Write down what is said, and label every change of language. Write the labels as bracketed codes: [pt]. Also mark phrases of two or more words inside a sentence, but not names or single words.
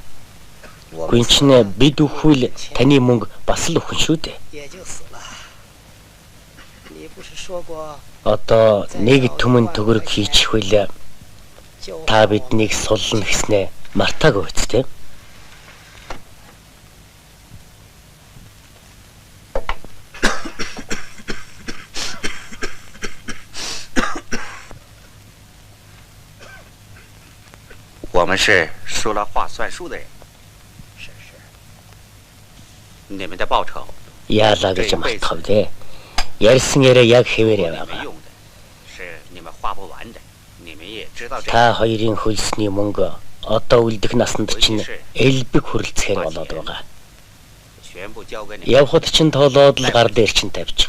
[mn] Гүн чинь бид өхвөл таны мөнгө бас л өхөн шүү дээ. Одоо нэг түмэн төгрөг хийчихвэл та биднийг суллна гэснээ мартаагүй үсттэй. [zh] 我们是说了话算数的人。是。你们的报酬。 [mn] Яалаа гэж мартав дээ. Ярьсан яриа яг хэвээрээ байгаа. Та хоёрын хөлсний мөнгө одоо үлдэх насанд чинь элбэг хүрэлцэхээр болоод байгаа. Явхад чинь тоолоод л гар дээр чинь тавьчих.